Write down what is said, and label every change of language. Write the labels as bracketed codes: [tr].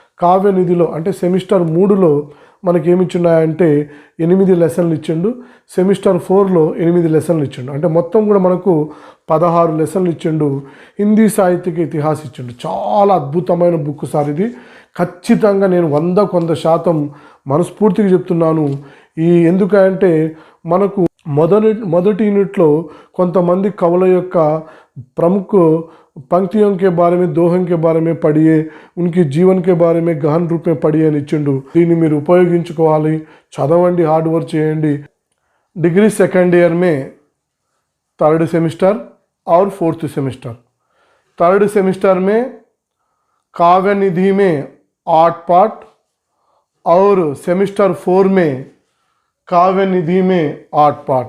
[te] కావ్య నిధిలో అంటే సెమిస్టర్ 3లో మనకి ఏమి ఇచ్చిండంటే 8 లెసన్లు ఇచ్చిండు. సెమిస్టర్ 4లో 8 లెసన్లు ఇచ్చిండు. అంటే మొత్తం కూడా మనకు 16 లెసన్లు ఇచ్చిండు. హిందీ సాహిత్యక ఇతిహాస్ ఇచ్చిండు. చాలా అద్భుతమైన బుక్ సార్ ఇది. ఖచ్చితంగా నేను 100% మనస్ఫూర్తిగా చెప్తున్నాను. ఎందుకంటే మనకు మొదటి యూనిట్లో కొంతమంది కవుల యొక్క [hi] प्रमुख पंक्तियों के बारे में, दोहों के बारे में पढ़िए, उनकी जीवन के बारे में गहन रूप में पढ़िए [te] అని ఇచ్చిండు. దీన్ని మీరు ఉపయోగించుకోవాలి, చదవండి, హార్డ్ వర్క్ చేయండి. [hi] डिग्री सेकंड ईयर में 3rd सेमिस्टर और 4th सेमिस्टर. 3rd सेमिस्टर में काव्य निधि में 8 पार्ट और सेमिस्टर 4 में काव्य निधि में 8 पार्ट.